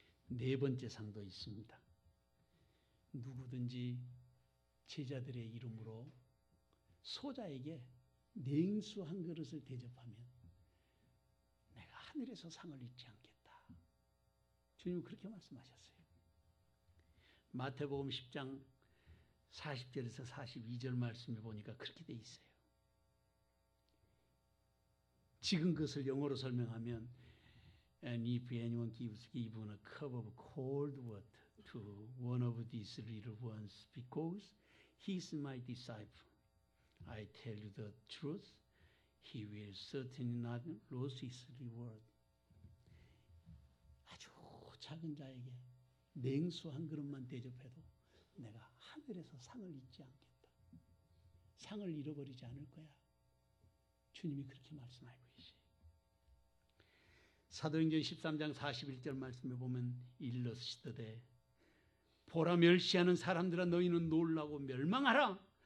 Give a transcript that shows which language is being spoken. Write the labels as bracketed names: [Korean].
[Korean] 네 번째 상도 있습니다. 누구든지 제자들의 이름으로 소자에게 냉수 한 그릇을 대접하면 내가 하늘에서 상을 잊지 않겠다. 주님은 그렇게 말씀하셨어요. 마태복음 10장 40절에서 42절 말씀에 보니까 그렇게 돼 있어요. 지금 그것을 영어로 설명하면 [English] And if anyone gives even a cup of cold water to one of these little ones because he is my disciple, I tell you the truth, he will certainly not lose his reward. [Korean] 아주 작은 자에게 냉수 한 그릇만 대접해도 내가 하늘에서 상을 잊지 않겠다. 상을 잃어버리지 않을 거야. 주님이 그렇게 말씀하고 계시죠. 사도행전 13장 41절 말씀에 보면 일러시되 보라 멸시하는 사람들아 너희는 놀라고 멸망하라.